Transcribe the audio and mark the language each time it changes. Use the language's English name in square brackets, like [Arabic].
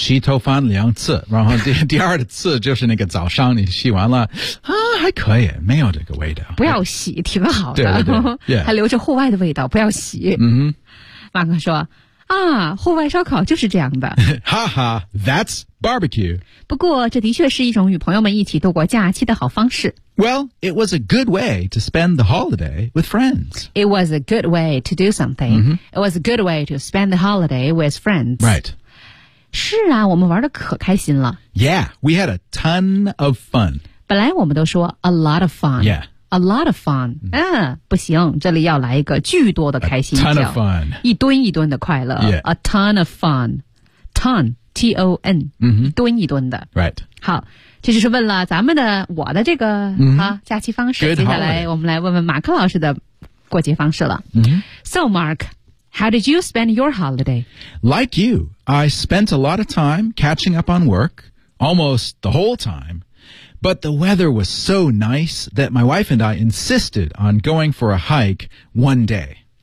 [Chinese] 洗头发两次，然后第二次就是那个早上你洗完了、还可以，没有这个味道。不要洗挺好的，对对对、yeah. 还留着户外的味道，不要洗。嗯，马克说啊，户外烧烤就是这样的。 [English] 哈哈，That's barbecue. [Chinese] 不过这的确是一种与朋友们一起度过假期的好方式。 [English] Well, it was a good way to spend the holiday with friends. It was a good way to do something.、 Mm-hmm. It was a good way to spend the holiday with friends. Right. [Chinese] 是啊，我们玩得可开心了。 [English] Yeah, we had a ton of fun. [Chinese] 本来我们都说 [English] a lot of fun. Yeah. A lot of fun. [Chinese] 嗯、不行，这里要来一个巨多的开心叫。 [English] A ton of fun. [Chinese] 一吨一吨的快乐。 [English] Yeah. A ton of fun. Ton, T-O-N.、 Mm-hmm. [Chinese] 一吨一吨的。 [English] Right. [Chinese] 好，这就是问了咱们的我的这个、 [English] mm-hmm. [Chinese] 啊、假期方式。 [English] Good、 [Chinese] 接下来我们来问问马克老师的过节方式了。 [English] Mm-hmm. So, Mark, how did you spend your holiday? Like you, I spent a lot of time catching up on work, almost the whole time. But the weather was so nice that my wife and I insisted on going for a hike one day.